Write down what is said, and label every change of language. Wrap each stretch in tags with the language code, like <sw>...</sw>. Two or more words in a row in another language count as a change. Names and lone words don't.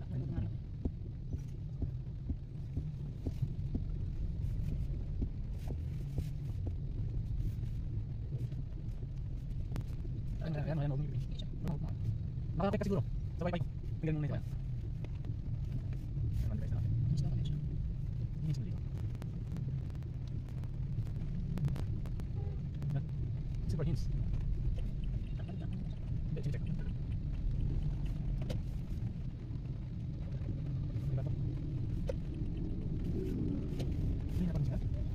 <tl>Ayan, nakakapit ka siguro. Sa wifi. Tingnan mo na ito. Ayan, device natin.</tl> <id>Ini sendiri.</id> <en>Super hints.</en> <id>Cek, cek. Ini apa sih?</id>